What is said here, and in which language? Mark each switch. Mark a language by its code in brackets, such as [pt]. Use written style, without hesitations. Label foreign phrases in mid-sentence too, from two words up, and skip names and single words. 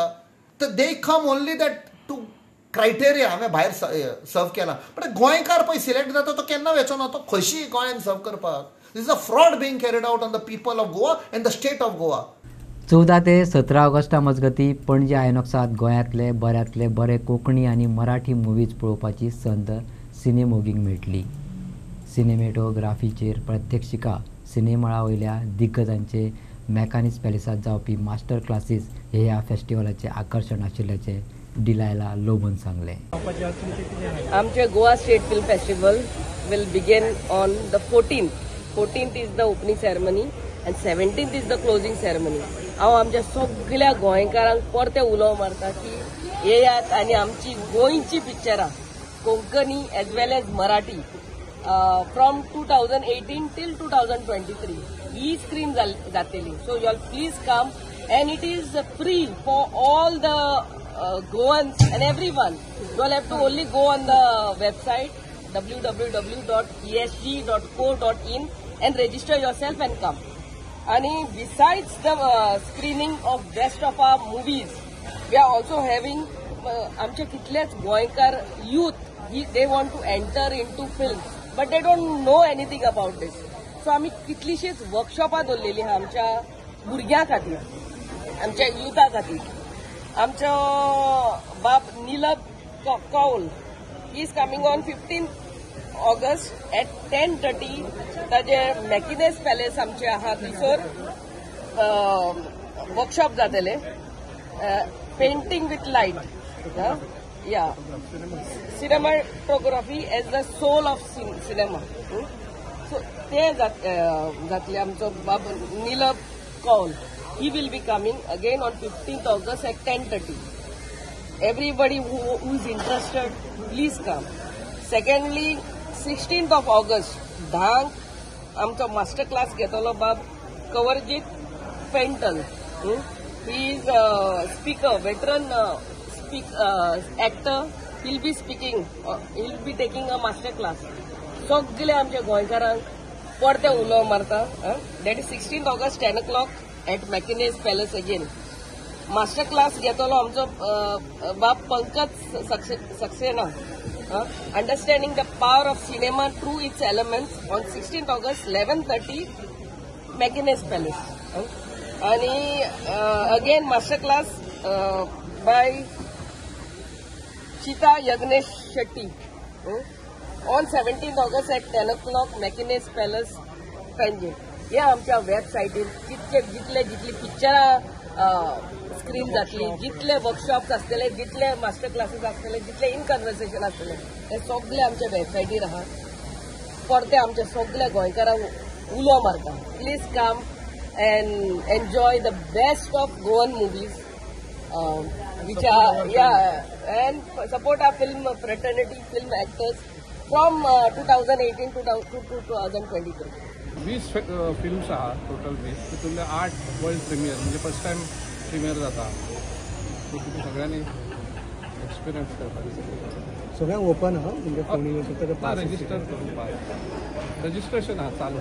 [en] तर they come only that two criteria [kok] हांवें भायर सर्व केला. पण गोंयकार पळय सिलेक्ट जाता तो केन्ना वेचो ना, तो खशी गोंयान सर्व करपाक. [en] This is a fraud being carried out on the people of Goa and the state of Goa. [kok] 14 ते 17 ऑगस्टा मजगती पणजी आयनॉक्सात गोंयांतले बऱ्यांतले बरे कोंकणी आनी मराठी मुवीज पळोवपाची संद सिनेमोगींक मेळटली. सिनेमेटोग्राफीचेर प्रात्यक्षिका, सिनेमाळा वयल्या दिग्गजांचे मॅकानिस पॅलेसात जावपी [en] master classes [kok] हे ह्या फेस्टिवलाचे आकर्षण आशिल्ल्याचे डिलायला लोबन सांगले. [en] आमचे गोवा स्टेट फिल्म फेस्टिवल will begin on the 14th. 14th is the opening ceremony and 17th is the closing ceremony. [kok] हांव आमच्या सगळ्या गोंयकारांक परते उलोव मारता की येयात आनी आमची गोंयची पिक्चरां कोंकणी [en] as well as Marathi from 2018 till 2023 [kok] ही स्क्रीन जातली. [en] so you all please come and it is free for all the Goans and everyone. You all have to only go on the website www.esg.co.in and register yourself and come. And besides the screening of best of our movies, we are also having [kok] amche kitleच goinkar [en] youth, they want to enter into film but they don't know anything about this. [kok] So आम्ही कितलीशीच वर्कशॉपां दवरलेली आहा आमच्या भुरग्यां खातीर, आमच्या युथा खातीर. आमचो बाब [en] नीलब कौल he is coming on 15th August at 10:30. [kok] ताजे मॅकिनेस पॅलेस आमचे आहा थंयसर वर्कशॉप जातले पेंटिंग विथ लायट, या सिनेमाटोग्राफी एज द सोल ऑफ सिनेमा. सो ते जातले आमचो बाब नीलब कौल. [en] He will be coming again on 15th August at 10:30. Everybody who is interested, please come. Secondly, 16th of August, [kok] धांक आमचो मास्टर क्लास घेतलो बाब कंवरजीत पेंटल. [en] He is a speaker, veteran actor. He'll be speaking. He'll be taking a master class. [kok] सगळे आमच्या गोंयकारांक परते उलोव मारता. [en] That is 16th August 10 o'clock at Mackinac Palace again. master class [kok] घेतलो आमचो बाब पंकज सक्सेना. [en] Understanding the power of cinema through its elements on 16th August 11:30 Mackinac Palace. And again master class by Chita Yagnesh Shetty on 17th August at 10 o'clock Mackinac Palace, Panjim. [kok] हे आमच्या वेबसायटीर जितली पिक्चरां स्क्रीन जातली, जितले वर्कशॉप्स आसतले, जितले मास्टर क्लासेस आसतले, जितले [en] in conversation [kok] आसतले, हे सगळे आमच्या वेबसायटीर आहा. परते आमच्या सगळ्या गोंयकारांक उलो मारता. [en] please come and enjoy the best of Goan movies, which are and support our film fraternity, film actors from 2018 to 2023. [kok] 20 फिल्म्स आहा टोटल 20. तितूंतले 8 [en] world premiere [kok] म्हणजे [en] first time premiere [kok] जाता. सो तुमी सगळ्यांनी एक्सपिरियन्स करपाक सगळ्यांक ओपन आहा तुमच्या फोनी रजिस्टर करपाक. रजिस्ट्रेशन आहा चालू.